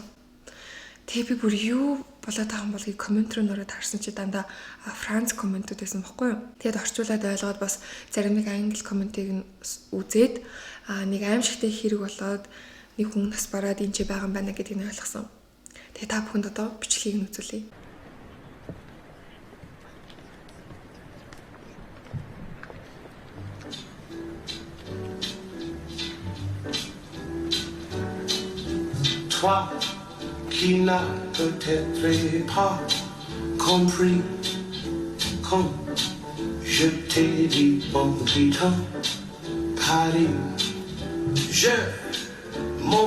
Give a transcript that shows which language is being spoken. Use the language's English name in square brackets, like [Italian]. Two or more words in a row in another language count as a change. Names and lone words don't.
[Mongolian] Тэгээ би бүр юу болоод байгаа юм бол коммент руу нөрөөд харсан чи дандаа Франц комментүүд байсан байхгүй юу. Тэгээд орчуулад ойлгоод бас зарим нэг англи комментиг үзээд нэг аимшигтэй хэрэг болоод нэг хүн нас бараад энэ ч байгаа юм байна гэдгийг нь ойлгосон. Тэгээ та бүхэнд одоо бичлэгийг нь үзүүлье. [French] Toi qui n'as peut-être pas compris quand je t'ai dit bon putain Paris je m'en